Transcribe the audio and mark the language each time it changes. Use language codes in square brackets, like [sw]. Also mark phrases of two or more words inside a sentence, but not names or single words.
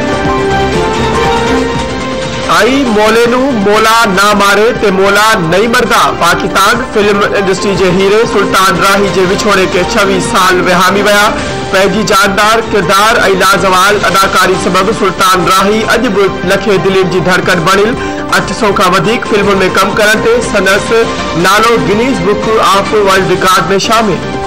[pa] ਆਈ ਮੌਲੇਨੂੰ ਮੌਲਾ ਨਾ ਮਾਰੇ ਤੇ ਮੌਲਾ ਨਹੀਂ ਮਰਦਾ। [sd] पाकिस्तान फिल्म इंडस्ट्री के हीरे सुल्तान राही के विछोड़े के 26 साल विहामी वया। पैजी जानदार किरदार और लाजवाल अदाकारी सबब सुल्तान राही अज भी लखे दिलीन की धड़कन बणिल। 800 का वधीक फिल्मुन में कम करण ते संदस नालो गिनीज बुक ऑफ वर्ल्ड रिकॉर्ड में शामिल।